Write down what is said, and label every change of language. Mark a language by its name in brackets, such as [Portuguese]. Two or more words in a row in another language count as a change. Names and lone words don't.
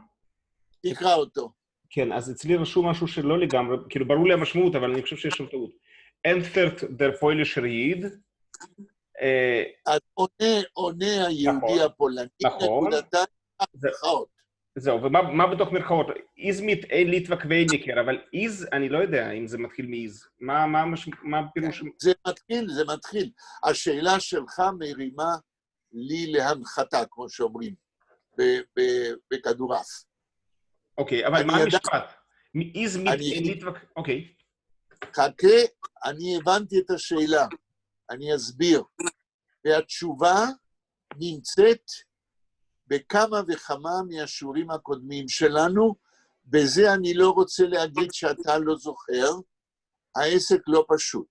[Hebrew] תקרא אותו. כן, אז אצלי רשום משהו שלא לגמרי, כאילו ברור לי המשמעות, אבל אני חושב שיש שם טעות. [Yiddish] ענטפֿערט דער פּוילישער ריד. [Hebrew] אז עונה היהודי הפולני, נקודתה מרכאות. זהו, ומה בתוך מרכאות? [Yiddish] איז מיט אין ליטווה קווייניקר, [Hebrew] אבל איז, אני לא יודע אם זה מתחיל מאיז. מה הפירוש? זה מתחיל. השאלה שלך מרימה לי להנחתה, כמו שאומרים, בכדורף. אוקיי, אבל מה המשפט? [Yiddish] איז מיט אין ליטווה... [Hebrew] אוקיי. חכה, אני הבנתי את השאלה. אני אסביר. והתשובה נמצאת בכמה וכמה מהשיעורים הקודמים שלנו, בזה אני לא רוצה להגיד שאתה לא זוכר, העסק לא פשוט.